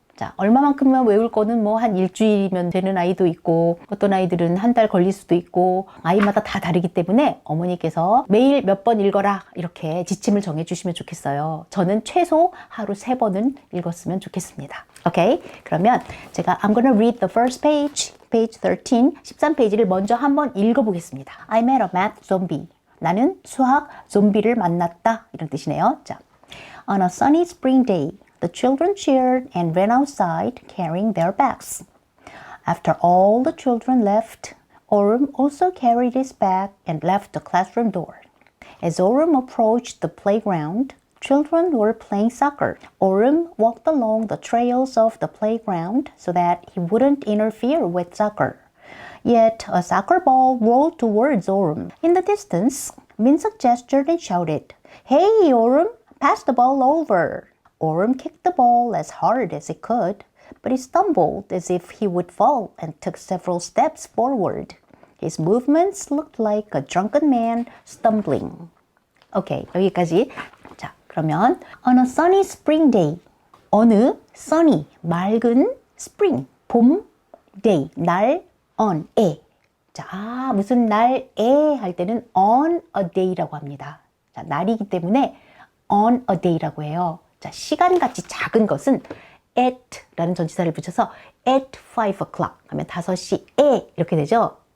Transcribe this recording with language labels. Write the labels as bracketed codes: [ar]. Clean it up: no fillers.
[ko] 자, 얼마만큼만 외울 거는 뭐 한 일주일이면 되는 아이도 있고 어떤 아이들은 한 달 걸릴 수도 있고 아이마다 다 다르기 때문에 어머니께서 매일 몇 번 읽어라 이렇게 지침을 정해 주시면 좋겠어요. 저는 최소 하루 3번은 읽었으면 좋겠습니다. 오케이? 그러면 제가 [en] I'm gonna read the first page, page 13, [ko] 13페이지를 먼저 한번 읽어보겠습니다. [en] I met a math zombie. [ko] 나는 수학 좀비를 만났다. 이런 뜻이네요. [en] 자, On a sunny spring day, the children cheered and ran outside carrying their bags. After all the children left, Orem also carried his bag and left the classroom door. As Orem approached the playground, children were playing soccer. Orem walked along the trails of the playground so that he wouldn't interfere with soccer. Yet a soccer ball rolled towards Orem. In the distance, Minseok gestured and shouted, "Hey, Orem, pass the ball over." Orem kicked the ball as hard as he could, but he stumbled as if he would fall and took several steps forward. His movements looked like a drunken man stumbling. [ko] 오케이, 여기까지. [en] 자, 그러면 on a sunny spring day. [ko] 어느 sunny, 맑은 spring, 봄, day, 날, on에. 자, 무슨 날에 할 때는 [en] on a day [ko] 라고 합니다. 자, 날이기 때문에 [en] on a day [ko] 라고 해요. 자, 시간같이 작은 것은 at 라는 전치사를 붙여서 [en] at 5 o'clock [ko] 하면 5시에 이렇게 되죠.